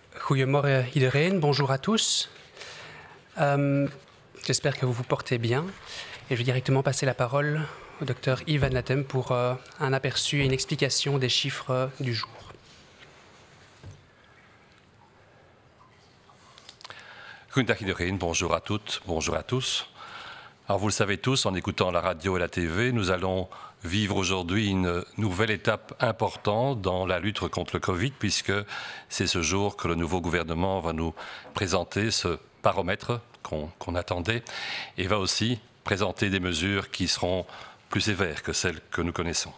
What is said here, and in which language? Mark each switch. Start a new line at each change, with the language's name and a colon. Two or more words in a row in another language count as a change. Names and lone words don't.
Dutch: Goedemorgen iedereen,
French: bonjour à tous. J'espère que vous vous portez bien. Et je vais directement passer la parole au docteur Yves Van Latem pour un aperçu et une explication des chiffres du jour.
Dutch: Goedendag iedereen,
French: bonjour à toutes, bonjour à tous. Alors vous le savez tous, en écoutant la radio et la TV, nous allons vivre aujourd'hui une nouvelle étape importante dans la lutte contre le Covid, puisque c'est ce jour que le nouveau gouvernement va nous présenter ce baromètre qu'on attendait et va aussi présenter des mesures qui seront plus sévères que celles que nous connaissons.